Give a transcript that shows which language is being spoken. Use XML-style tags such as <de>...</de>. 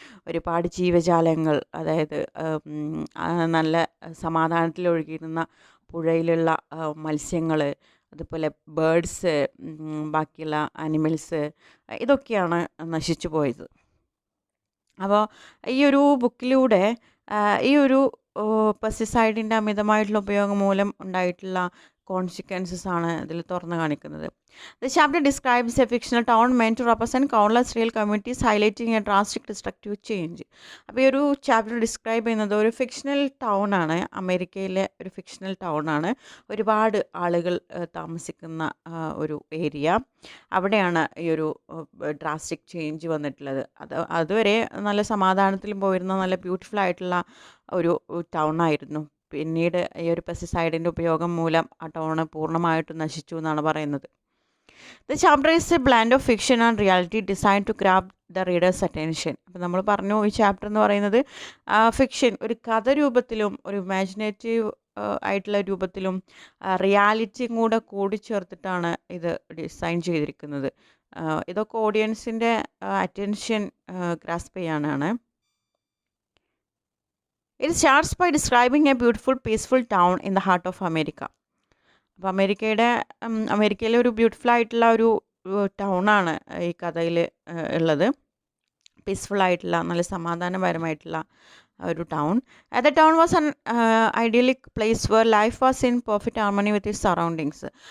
<ml>ഒരുപാട് ജീവജാലങ്ങൾ, അതായത് നല്ല സമാധാനത്തിൽ ഒഴുകിയിരുന്ന പുഴയിലുള്ള മത്സ്യങ്ങൾ, അതുപോലെ ബേഡ്സ്, ബാക്കിയുള്ള ആനിമൽസ്, ഇതൊക്കെയാണ് നശിച്ചു പോയത്. അപ്പോൾ ഈ ഒരു ബുക്കിലൂടെ ഈ ഒരു പെസ്റ്റിസൈഡിൻ്റെ അമിതമായിട്ടുള്ള ഉപയോഗം മൂലം ഉണ്ടായിട്ടുള്ള കോൺസിക്വൻസസ് ആണ് ഇതിൽ തുറന്നു കാണിക്കുന്നത്.</ml> <en>The chapter describes a fictional town meant to represent countless real communities, highlighting a drastic destructive change.</en> <ml>അപ്പോൾ ഈ ഒരു ചാപ്റ്റർ ഡിസ്ക്രൈബ് ചെയ്യുന്നത് ഒരു ഫിക്ഷണൽ ടൗൺ ആണ്, അമേരിക്കയിലെ ഒരു ഫിക്ഷണൽ ടൗൺ ആണ്, ഒരുപാട് ആളുകൾ താമസിക്കുന്ന ഒരു ഏരിയ. അവിടെയാണ് ഈ ഒരു ഡ്രാസ്റ്റിക് ചേഞ്ച് വന്നിട്ടുള്ളത്. അതുവരെ നല്ല സമാധാനത്തിലും പോയിരുന്ന നല്ല ബ്യൂട്ടിഫുൾ ആയിട്ടുള്ള ഒരു ടൗൺ ആയിരുന്നു. പിന്നീട് ഈ ഒരു പെസ്റ്റിസൈഡിൻ്റെ ഉപയോഗം മൂലം ആ ടൗണ് പൂർണ്ണമായിട്ടും നശിച്ചു എന്നാണ് പറയുന്നത്.</ml> <en>The chapter is a blend of fiction and reality designed to grab the reader's attention.</en> <ml>അപ്പോൾ നമ്മൾ പറഞ്ഞു ഈ ചാപ്റ്റർ എന്ന് പറയുന്നത് ഫിക്ഷൻ, ഒരു കഥ രൂപത്തിലും ഒരു ഇമാജിനേറ്റീവ് ആയിട്ടുള്ള രൂപത്തിലും റിയാലിറ്റിയും കൂടി ചേർത്തിട്ടാണ് ഇത് ഡിസൈൻ ചെയ്തിരിക്കുന്നത്. ഇതൊക്കെ ഓഡിയൻസിൻ്റെ അറ്റൻഷൻ ഗ്രാസ്പ് ചെയ്യാനാണ്.</ml> <en>It starts by describing a beautiful, peaceful town in the heart of America.</en> <ml>അപ്പോൾ അമേരിക്കയിലെ ഒരു ബ്യൂട്ടിഫുൾ ആയിട്ടുള്ള ഒരു ടൗണാണ് ഈ കഥയിൽ ഉള്ളത്. പീസ്ഫുൾ ആയിട്ടുള്ള നല്ല സമാധാനപരമായിട്ടുള്ള ഒരു town.</ml> <en>The town was an idyllic place where life was in perfect harmony with it surroundings.</en>